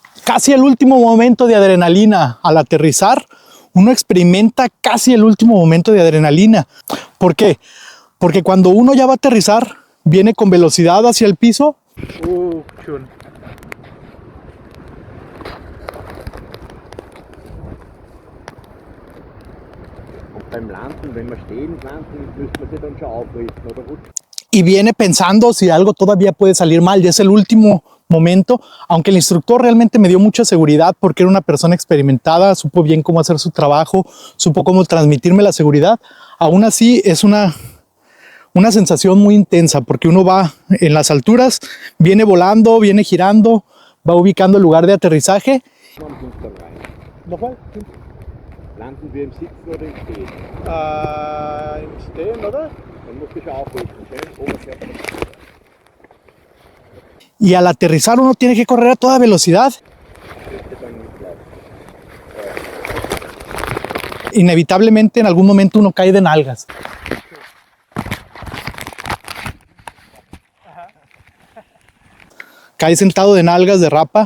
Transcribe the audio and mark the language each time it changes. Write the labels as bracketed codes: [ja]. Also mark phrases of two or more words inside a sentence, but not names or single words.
[es] casi el último momento de adrenalina al aterrizar. Uno experimenta casi el último momento de adrenalina. ¿Por qué? Porque cuando uno ya va a aterrizar, viene con velocidad hacia el piso. [de] Schön. Und beim Landen, wenn wir stehen landen, müssen wir sie dann schon aufrichten, oder gut? [es] Y viene pensando si algo todavía puede salir mal. Ya es el último momento, aunque el instructor realmente me dio mucha seguridad porque era una persona experimentada, supo bien cómo hacer su trabajo, supo cómo transmitirme la seguridad. Aún así es una sensación muy intensa porque uno va en las alturas, viene volando, viene girando, va ubicando el lugar de aterrizaje. [de] Wann kommst du dann rein? Nochmal. Landen wir im Sitzen oder im Stehen? Im Stehen, oder? Dann musst du schon aufrichten, schön Oberkörper. [es] Y al aterrizar uno tiene que correr a toda velocidad. Inevitablemente en algún momento uno cae de nalgas. Cae sentado de nalgas, derrapa.